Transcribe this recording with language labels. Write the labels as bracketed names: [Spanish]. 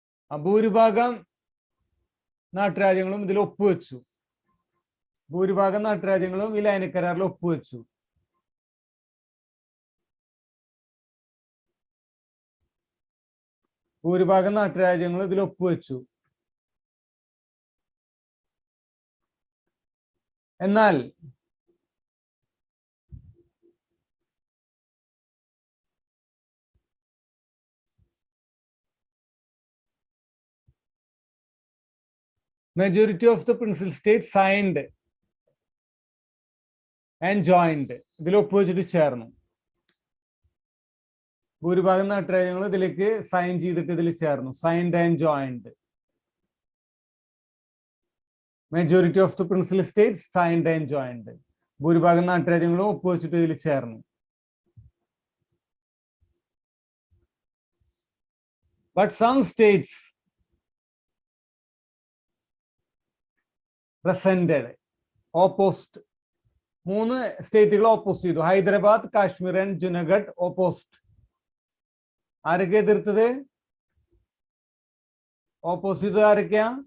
[Malayalam] ഭൂരിഭാഗം നാട്ടുരാജ്യങ്ങളും ഇതിൽ ഒപ്പുവെച്ചു. ഭൂരിഭാഗം നാട്ടുരാജ്യങ്ങളും ഈ ലയനക്കരാറിൽ ഒപ്പുവെച്ചു. ഭൂരിഭാഗം നാട്ടുരാജ്യങ്ങൾ ഇതിൽ ഒപ്പുവെച്ചു. എന്നാൽ [English] majority of the principal states signed and joined. [Malayalam] ഇതിൽ ഒപ്പുവെച്ചിട്ട് ചേർന്നു. ഭൂരിഭാഗം നാട്ടുരാജ്യങ്ങൾ ഇതിലേക്ക് സൈൻ ചെയ്തിട്ട് ഇതിൽ ചേർന്നു. [English] Signed and joined. Majority of the principal states signed and joined. [Malayalam] ഭൂരിഭാഗം നാട്ടുരാജ്യങ്ങളും ഒപ്പുവെച്ചിട്ട് ഇതിൽ ചേർന്നു. [English] But some states resented, opposed. [Malayalam] 3 സ്റ്റേറ്റുകൾ oppose ചെയ്തു. [English] Hyderabad, Kashmir and Junagadh opposed. [Malayalam] ആരൊക്കെ എതിർത്തത്? ഓപ്പോസ് ചെയ്തത് ആരൊക്കെയാ?